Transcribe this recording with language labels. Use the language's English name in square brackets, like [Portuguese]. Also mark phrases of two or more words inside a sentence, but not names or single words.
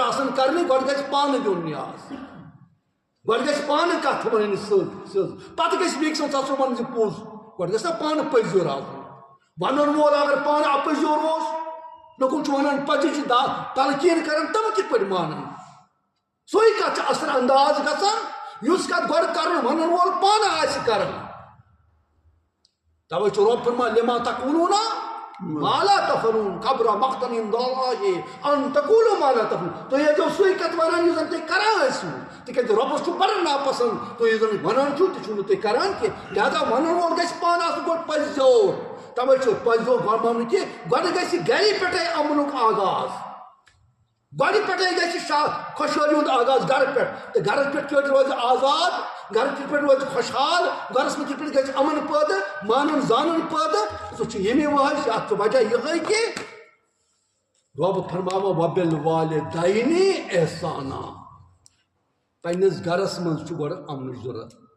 [Kashmiri] آسان کرنہِ گۄڈٕ گژھِ پانہٕ دیُن نیاز گۄڈٕ گژھِ پانہٕ کتھ ونٕنۍ سیٚود پتہٕ گژھِ بیٚکہِ سُنٛد ژٕ ون زِ پوٚز گۄڈٕ گژھِ نا پانہٕ پٔزیُر آسُن ونن وول اگر پانہٕ اپٔزیُر اوس لُکن چھُ ونان پزِ چھِ تلقیٖن کران تِم کِتھ پٲٹھۍ مانن سُے کتھ چھِ اثر انداز گژھان یُس کتھ گۄڈٕ کرُن ونن وول پانہٕ آسہِ کران توے چھُ رب فرمان [Arabic] لما تقولون ما لا تفعلون [Kashmiri] خبر مقتا عند الله ان تقولوا ما لا تفعلون تو یہ جو سوئی کت ونان یُس زن تُہۍ کران ٲسِو تِکیازِ رۄبس چھُ بڑٕ ناپسند تُہۍ یُس زن ونان چھُو تہِ چھُو نہٕ تُہۍ کران کینٛہہ لہذا ونن وول گژھِ پانہٕ آسُن گۄڈٕ پٔزۍزیور توے چھُ پٔزۍزیور گۄڈٕ کہِ گۄڈٕ گژھِ گرِ پٮ۪ٹھے امنُک آغاز گۄڈٕ پٮ۪ٹھے گژھِ خوشحٲلی ہُنٛد آغاز گرٕ پٮ۪ٹھ تہٕ گرس پٮ۪ٹھ کِتھ پٲٹھۍ روزِ آزاد گرس کِتھ پٲٹھۍ روزِ خوشحال گرس منٛز کِتھ پٲٹھۍ گژھِ امن پٲدٕ مانُن زانُن پٲدٕ سُہ چھُ ییٚمہِ وجہ اتھ چھُ وجہ یِہوٚے کہِ رب فرماوان [Arabic] وبالوالدین احسانا [Kashmiri] پننس گرس منٛز چھُ گۄڈٕ امنٕچ ضروٗرت